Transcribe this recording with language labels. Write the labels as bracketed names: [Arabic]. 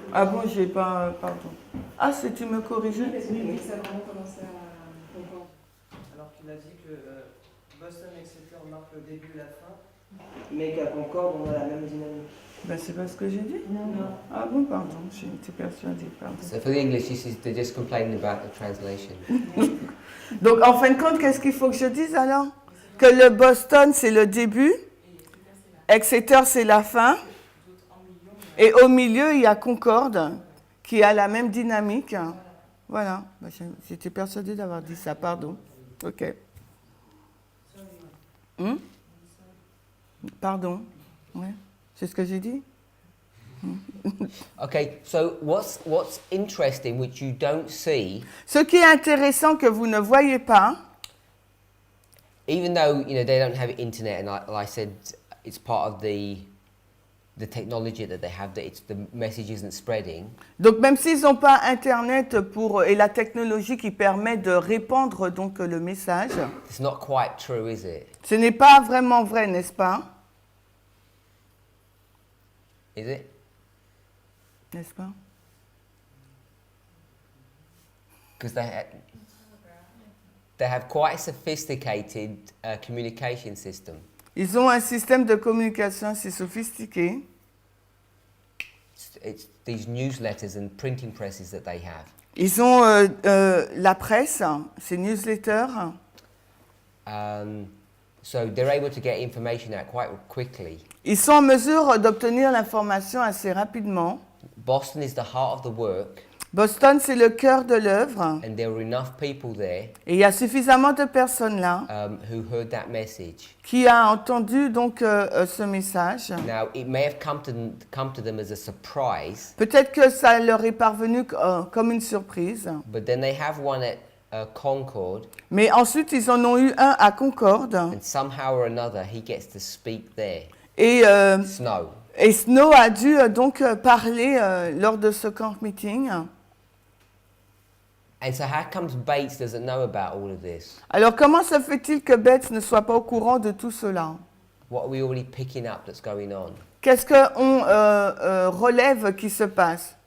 [French] Ah bon, j'ai pas, pardon. Ah, c'est tu me corriges? Oui, ça a vraiment commencé à comprendre. Alors qu'il a dit que Boston, etc. marque le début et la fin, mais qu'à Concorde, on a la même dynamique. Ben, c'est pas ce que j'ai dit. Non. Ah bon, pardon, j'ai été persuadée. Pardon. [English] So for the English, they're just complaining about the translation. [French] Donc, en fin de compte, qu'est-ce qu'il faut que je dise alors? Que le Boston, c'est le début, Exeter, c'est la fin, et au milieu, il y a Concorde, qui a la même dynamique. Voilà, ben, j'étais persuadée d'avoir dit ça, pardon. Ok. Pardon, ouais, c'est ce que j'ai dit? [English] Okay, so what's interesting, which you don't see, [French] Ce qui est intéressant que vous ne voyez pas, [English] even though they don't have internet, and I said it's part of the technology that they have, that the message isn't spreading. [French] donc même s'ils n'ont pas Internet et la technologie qui permet de répandre donc le message, [English] It's not quite true, is it? [French] ce n'est pas vraiment vrai, n'est-ce pas? [English] Is it? [French] N'est-ce pas? [English] Because they have quite a sophisticated communication system. [French] Ils ont un système de communication assez sophistiqué. [English] It's these newsletters and printing presses that they have. [French] Ils ont la presse, ces newsletters. [English] So they're able to get information out quite quickly. [French] Ils sont en mesure d'obtenir l'information assez rapidement. [English] Boston is the heart of the work, [French] Boston, c'est le cœur de l'œuvre. [English] and there were enough people there [French] Et il y a suffisamment de personnes là [English] who heard that message. [French] qui ont entendu donc ce message. [English] Now, it may have come to them as a surprise, [French] Peut-être que ça leur est parvenu comme une surprise. [English] but then they have one at Concord, [French] Mais ensuite, ils en ont eu un à Concorde. [English] and somehow or another, he gets to speak there. [French] Et [English] Snow. [French] Snow a dû donc parler lors de ce camp meeting. [English] And so how comes Bates doesn't know about all of this? [French] Alors, comment se fait-il que Betts ne soit pas au courant de tout cela? [English] What are we already picking up that's going on? [French] Qu'est-ce qu'on relève qui se passe?